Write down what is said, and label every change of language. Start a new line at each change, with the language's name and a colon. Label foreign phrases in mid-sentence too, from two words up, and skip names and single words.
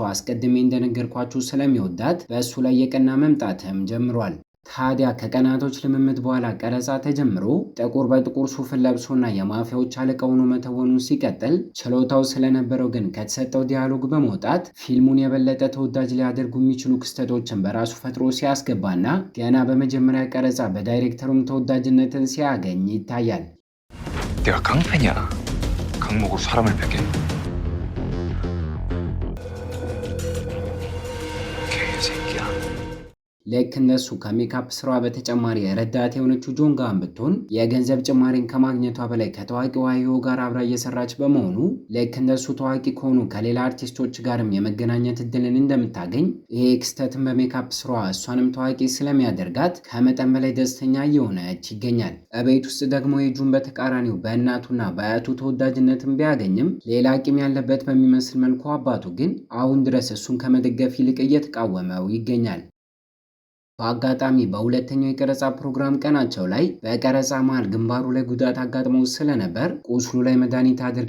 Amharic: አስቀድሜ እንደነገርኳችሁ ስለሚወዳት በእሱ ላይ የቀና መምጣትም ጀምሯል። ታዲያ ከቀናቶች ልምምድ በኋላ ቀረጻ ተጀምሮ ጥቁር በጥቁር ሱፍን ለብሶና የማፊያዎች አለቃ ሆኖ መተወኑን ሲቀጥል ችሎታው ስለነበረው ግን ከተሰጠው ዲያሎግ በመውጣት ፊልሙን የበለጠ ተወዳጅ ሊያደርጉ የሚችሉ ክስተቶችን በራሱ ፈጥሮ ሲያስገባና ገና በመጀመሪያ ቀረጻ በዳይሬክተሩም ተወዳጅነትን ሲያገኝ ይታያል።
Korean: 내가 깡패냐? 강목으로 사람을 베게. 개새끼야.
Amharic: ልክ እንደሱ ከሜካፕ ስራዋ በተጨማሪ ረዳት የሆነችው ጆንጋን ብትሆን የገንዘብ ጭማሪን ከማግኘቷ በላይ ከታዋቂው ሃይሆ ጋር አብራ እየሰራች በመሆኑ ልክ እንደሱ ታዋቂ ከሆኑ ከሌላ አርቲስቶች ጋርም የመገናኘት እድልን እንደምታገኝ ይሄ ክስተትን በሜካፕ ስራዋ እሷንም ታዋቂ ስለሚያደርጋት ከመጠን በላይ ደስተኛ እየሆነች ይገኛል። እቤት ውስጥ ደግሞ የጁን በተቃራኒው በእናቱና በአያቱ ተወዳጅነትን ቢያገኝም ሌላ ቂም ያለበት በሚመስል መልኩ አባቱ ግን አሁን ድረስ እሱን ከመደገፍ ይልቅ እየተቃወመው ይገኛል። በአጋጣሚ በሁለተኛው የቀረጻ ፕሮግራም ቀናቸው ላይ በቀረጻ መሃል ግንባሩ ላይ ጉዳት አጋጥመው ስለነበር ቁስሉ ላይ መድኃኒት አድርጋ